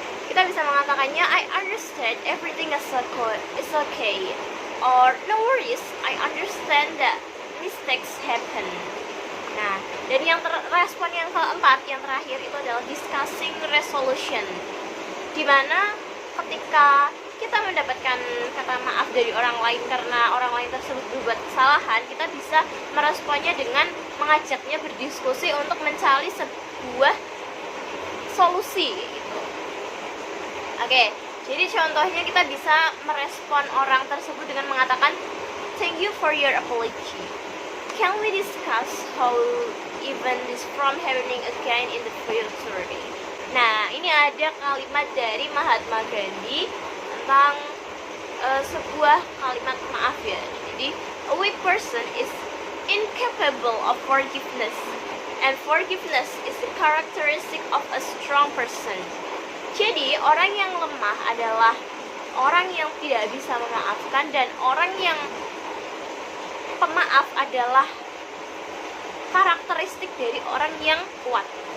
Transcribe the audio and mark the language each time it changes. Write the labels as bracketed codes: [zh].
[id] Kita bisa mengatakannya, [en] I understand everything is okay, or no worries, I understand that mistakes happen. [id] Nah, dan yang respon yang keempat, yang terakhir itu adalah discussing resolution, dimana ketika kita mendapatkan kata maaf dari orang lain karena orang lain tersebut berbuat kesalahan, kita bisa meresponnya dengan mengajaknya berdiskusi untuk mencari sebuah solusi gitu. Oke, jadi contohnya kita bisa merespon orang tersebut dengan mengatakan [en] thank you for your apology. Can we discuss how even this from happening again in the future? [id] Nah, ini ada kalimat dari Mahatma Gandhi tentang sebuah kalimat maaf ya. [en] Jadi, a weak person is incapable of forgiveness, and forgiveness is the characteristic of a strong person. [id] Jadi, orang yang lemah adalah orang yang tidak bisa memaafkan, dan orang yang pemaaf adalah karakteristik dari orang yang kuat.